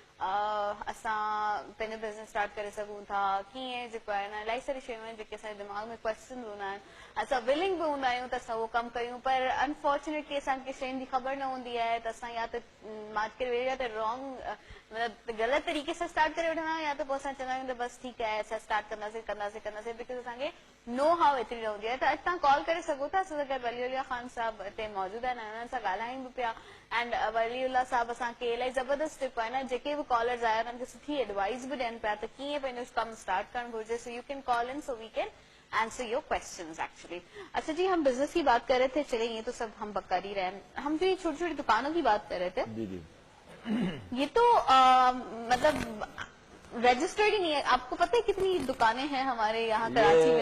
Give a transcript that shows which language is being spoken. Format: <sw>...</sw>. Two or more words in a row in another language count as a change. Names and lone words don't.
<sd>असां पंहिंजो बिज़नेस स्टार्ट करे सघूं था, कीअं जेको आहे न इलाही सारी शयूं आहिनि जेके असांजे दिमाग़ में क्वेश्चन हूंदा आहिनि, असां विलिंग भी हूंदा आहियूं त असां उहो कमु कयूं, पर अनफॉर्चुनेटली असांखे शयुनि जी ख़बर न हूंदी आहे त असां या त मार्केट वे या त रॉन्ग मतलब</sd> <ur>غلط طریقے سے</ur> <sd>स्टार्ट करे वठंदा आहियूं या त पोइ असां चवंदा आहियूं त बस ठीकु आहे असां स्टार्ट कंदासीं बिकॉज असांखे</sd> <en>know how</en> <sd>एतिरी न हूंदी आहे। त अॼु तव्हां कॉल करे सघो था, असां सां गॾु वलीउल्लाह ख़ान साहिब हिते मौजूद आहिनि, उन्हनि सां ॻाल्हायूं बि पिया एंड वलीउल्लाह साहिब असांखे इलाही ज़बरदस्त जेको आहे न जेके बि कॉलर्स आया उन्हनि खे सुठी एडवाइस भी ॾियनि पिया त कीअं पंहिंजो कमु स्टार्ट करणु घुरिजे।</sd> <en>So you can call in so we can answer your questions actually.</en> <ur>اچھا جی، ہم بزنس کی بات کر رہے تھے، چلے یہ تو سب ہم کر ہی رہے ہیں، ہم جو یہ چھوٹی چھوٹی دکانوں کی بات کر رہے تھے, جی جی, یہ تو مطلب رجسٹرڈ ہی نہیں ہے. آپ کو پتا ہے کتنی دکانیں ہیں ہمارے یہاں کراچی میں?</ur>